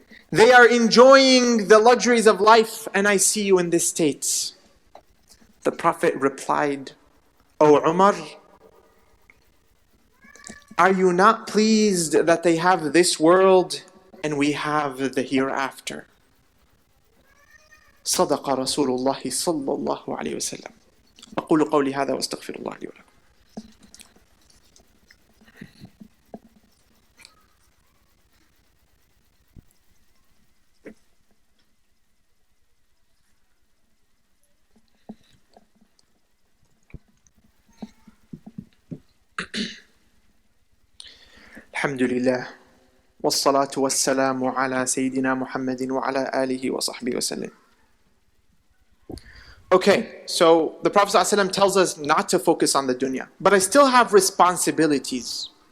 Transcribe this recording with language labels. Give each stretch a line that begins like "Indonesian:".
English: They are enjoying the luxuries of life, and I see you in this state." The Prophet replied, "O Umar, are you not pleased that they have this world and we have the hereafter?"
Arabic: صدق رسول الله صلى الله عليه وسلم. أقول قولي هذا وأستغفر الله لي ولكم. الحمد لله والصلاة والسلام على سيدنا محمد وعلى آله وصحبه وسلم.
English: Okay, so the Prophet ﷺ tells us not to focus on the dunya, but I still have responsibilities.